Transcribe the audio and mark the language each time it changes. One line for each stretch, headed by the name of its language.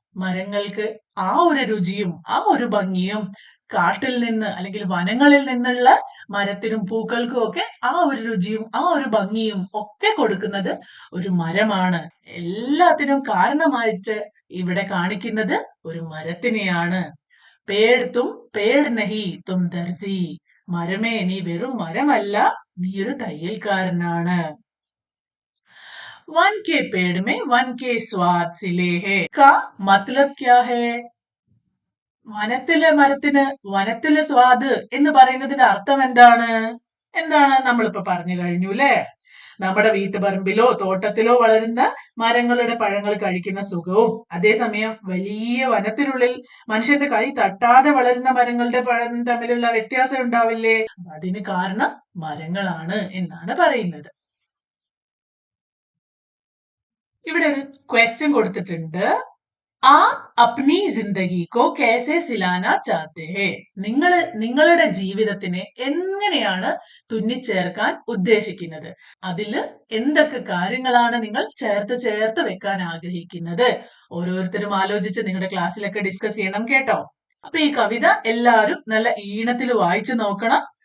Malayalam: മരങ്ങൾക്ക് ആ ഒരു രുചിയും ആ ഒരു ഭംഗിയും കാട്ടിൽ നിന്ന് അല്ലെങ്കിൽ വനങ്ങളിൽ നിന്നുള്ള മരത്തിനും പൂക്കൾക്കും ഒക്കെ ആ ഒരു രുചിയും ആ ഒരു ഭംഗിയും ഒക്കെ കൊടുക്കുന്നത് ഒരു മരമാണ്. എല്ലാത്തിനും കാരണമായിട്ട് ഇവിടെ കാണിക്കുന്നത് ഒരു മരത്തിനെയാണ്.
Hindi: പേട് തും പേട് നഹി തും ദർസി.
Malayalam: മരമേ, നീ വെറും മരമല്ല, നീ ഒരു തയ്യൽക്കാരനാണ്.
Hindi: वन के पेड़ में वन के स्वाद सिले है का मतलब क्या है?
Malayalam: വനത്തിലെ മരത്തിന് വനത്തിലെ സ്വാദ് എന്ന് പറയുന്നതിന്റെ അർത്ഥം എന്താണ്? എന്താണ് നമ്മളിപ്പോ പറഞ്ഞു കഴിഞ്ഞു അല്ലെ? നമ്മുടെ വീട്ടുപറമ്പിലോ തോട്ടത്തിലോ വളരുന്ന മരങ്ങളുടെ പഴങ്ങൾ കഴിക്കുന്ന സുഖവും അതേസമയം വലിയ വനത്തിനുള്ളിൽ മനുഷ്യന്റെ കൈ തട്ടാതെ വളരുന്ന മരങ്ങളുടെ പഴം തമ്മിലുള്ള വ്യത്യാസം ഉണ്ടാവില്ലേ? അതിന് കാരണം മരങ്ങളാണ് എന്നാണ് പറയുന്നത്. ഇവിടെ ഒരു ക്വസ്റ്റ്യൻ കൊടുത്തിട്ടുണ്ട്.
Hindi: आप अपनी जिंदगी को कैसे सिलाना चाहते हैं?
Malayalam: നിങ്ങളുടെ ജീവിതത്തിനെ എങ്ങനെയാണ് തുന്നിച്ചേർക്കാൻ ഉദ്ദേശിക്കുന്നത്? അതില് എന്തൊക്കെ കാര്യങ്ങളാണ് നിങ്ങൾ ചേർത്ത് വെക്കാൻ ആഗ്രഹിക്കുന്നത്? ഓരോരുത്തരും ആലോചിച്ച് നിങ്ങളുടെ ക്ലാസ്സിലൊക്കെ ഡിസ്കസ് ചെയ്യണം കേട്ടോ. അപ്പൊ ഈ കവിത എല്ലാവരും നല്ല ഈണത്തിൽ വായിച്ചു നോക്കണം.